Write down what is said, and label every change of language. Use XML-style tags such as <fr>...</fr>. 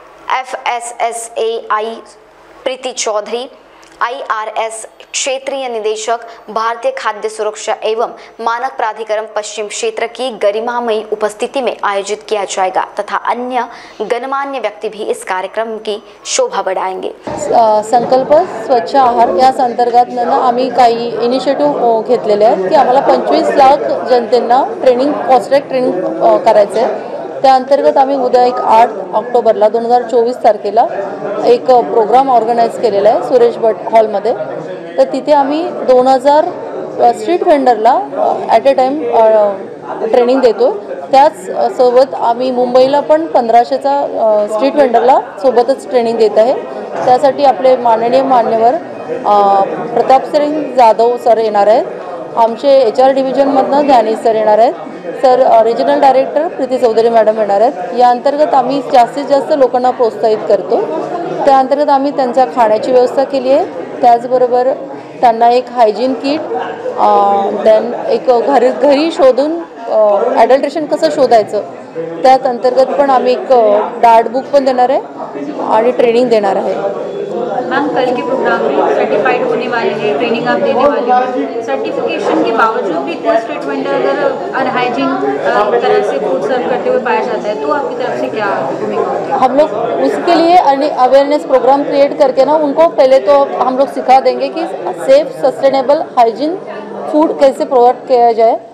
<hi>FSSAI प्रीति Chaudhary, IRS क्षेत्रीय निदेशक भारतीय खाद्य सुरक्षा एवं मानक प्राधिकरण पश्चिम क्षेत्र की गरिमामयी उपस्थिति में आयोजित किया जाएगा तथा अन्य गणमान्य व्यक्ति भी इस कार्यक्रम की शोभा बढ़ाएंगे।</hi> <mr>संकल्प स्वच्छ आहार या अंतर्गत आम्ही काही इनिशिएटिव्ह घेतलेले आहेत की आम्हाला 25 लाख जनतेंना ट्रेनिंग कॉस्ट्रॅक्ट ट्रेनिंग करायचं आहे। त्या अंतर्गत आम्ही उद्या 8 ऑक्टोबरला 2024 तारखेला एक प्रोग्राम ऑर्गनाइज केलेला आहे सुरेश भट हॉलमध्ये। तर तिथे आम्ही 2000 street वेंडरला at a time training देतो। त्याच सोबत आम्ही मुंबईला पण 1500चा स्ट्रीट वेंडरला सोबतच ट्रेनिंग देत आहे। त्यासाठी आपले माननीय मान्यवर प्रतापसिंग जाधव सर येणार आहेत, आमचे HR डिव्हिजनमधनं ध्यानी सर येणार आहेत, सर रिजनल डायरेक्टर प्रीति चौधरी मॅडम येणार आहेत। या अंतर्गत आम्ही जास्तीत जास्त लोकांना प्रोत्साहित करतो। त्या अंतर्गत आम्ही त्यांच्या खाण्याची व्यवस्था केली आहे, त्याचबरोबर त्यांना एक हायजीन किट, देन एक घरी शोधून ॲडल्ट्रेशन कसं शोधायचं त्यात अंतर्गत पण आम्ही एक डार्ट बुक पण देणार आहे आणि ट्रेनिंग देणार आहे।</mr> <hi>मैम, कल के प्रोग्राम में सर्टिफाइड होने वाले हैं, ट्रेनिंग आप देने वाले हैं। सर्टिफिकेशन के बावजूद भी कोई स्ट्रीट वेंडर अगर अनहाइजीन तरह से फूड सर्व करते हुए पाया जाता है तो आपकी तरफ से क्या भूमिका होती है? हम लोग उसके लिए अवेयरनेस प्रोग्राम क्रिएट करके उनको पहले तो हम लोग सिखा देंगे कि सेफ सस्टेनेबल हाइजीन फूड कैसे प्रोवाइड किया जाए।</hi>